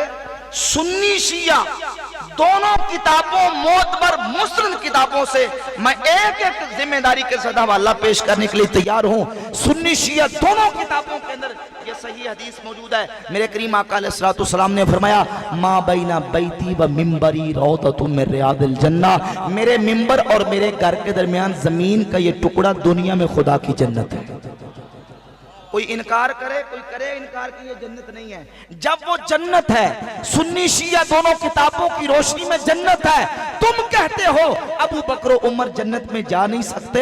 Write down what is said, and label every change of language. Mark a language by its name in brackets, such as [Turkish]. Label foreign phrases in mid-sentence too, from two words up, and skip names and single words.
[Urdu] سنی شیعہ دونوں کتابوں معتبر مسند کتابوں سے میں ایک ایک ذمہ داری کے ساتھ حوالہ پیش کرنے کے لیے تیار ہوں. سنی شیعہ دونوں کتابوں کے اندر یہ صحیح حدیث موجود ہے. میرے کریم آقا [Arabic] علیہ السلام [Urdu] نے فرمایا [Arabic] ما بین بیتی و منبری روضۃ من ریاض الجنہ، [Urdu] میرے منبر اور میرے گھر کے درمیان زمین کا یہ ٹکڑا دنیا میں خدا کی جنت ہے. کوئی انکار کرے، کوئی کرے انکار کہ یہ جنت نہیں ہے. جب وہ جنت ہے، سنی شیعہ دونوں کتابوں کی روشنی میں جنت ہے، تم کہتے ہو ابو بکر و عمر جنت میں جا نہیں سکتے.